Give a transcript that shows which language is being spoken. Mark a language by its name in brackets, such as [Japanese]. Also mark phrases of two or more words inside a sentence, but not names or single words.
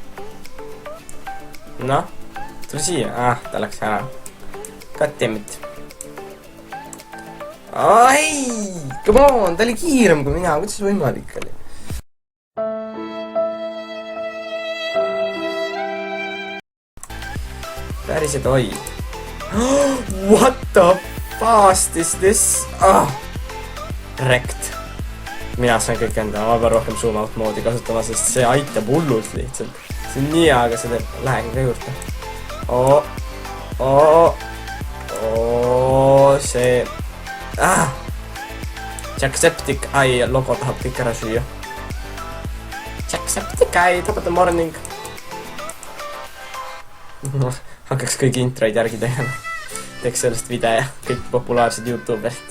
[Estonian] Noh, tule siia. Ta läks ära. [English] Goddammit. [Estonian] Ai, [English] come on, [Estonian] ta oli kiirem kui mina, kuidas võimalik oli? Päriselt, oi. [English] What the fast is this? Rekt. [Estonian] Mina saan kõik enda, ma pean rohkem [English] zoom out [Estonian] moodi kasutama, sest see aitab hullult lihtsalt. See on nii, aga see teeb, lähegi ka juurde. See... Jacksepticeye logo tahab kõik ära süüa. Jacksepticeye, [English] top of the morning. [Estonian] Hakkaks kõik introid järgi tegema. Teeks sellest video ja kõik populaarsed YouTuberid.